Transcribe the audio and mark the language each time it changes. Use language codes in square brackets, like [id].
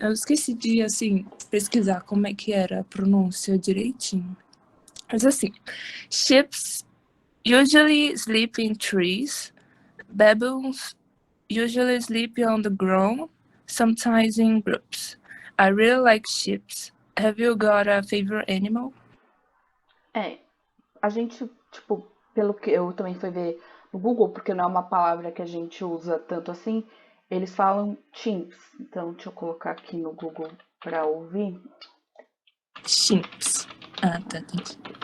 [pt] Eu esqueci de, assim, pesquisar como é que era a pronúncia direitinho. Mas assim, [en] chimps usually sleep in trees. Baboons usually sleep on the ground, sometimes in groups. I really like chimps. Have you got a favorite animal? [pt] A gente, tipo, pelo que eu também fui ver no Google, porque não é uma palavra que a gente usa tanto assim, eles falam chimps. Então, deixa eu colocar aqui no Google para ouvir. Chimps. Ah, tá, entendi.